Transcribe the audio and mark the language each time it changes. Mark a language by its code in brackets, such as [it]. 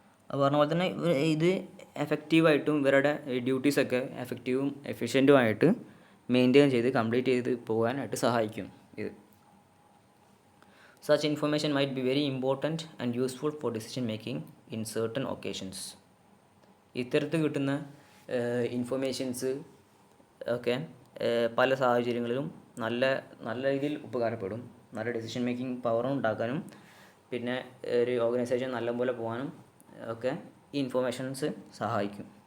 [ml] അത് പറഞ്ഞ പോലെ തന്നെ ഇത് എഫക്റ്റീവായിട്ടും ഇവരുടെ ഡ്യൂട്ടീസൊക്കെ എഫക്റ്റീവും എഫിഷ്യൻറ്റുമായിട്ട് മെയിൻറ്റെയിൻ ചെയ്ത് കംപ്ലീറ്റ് ചെയ്ത് പോകാനായിട്ട് സഹായിക്കും ഇത്. [en] Such information might be very important and useful for decision making in certain occasions. [ml] ഇത്തരത്തിൽ കിട്ടുന്ന ഇൻഫർമേഷൻസ് ഒക്കെ പല സാഹചര്യങ്ങളിലും നല്ല രീതിയിൽ ഉപകാരപ്പെടും. നല്ല ഡിസിഷൻ മേക്കിംഗ് പവറും ഉണ്ടാക്കാനും പിന്നെ ഒരു ഓർഗനൈസേഷൻ നല്ലപോലെ പോകാനും ഒക്കെ ഈ ഇൻഫർമേഷൻസ് സഹായിക്കും.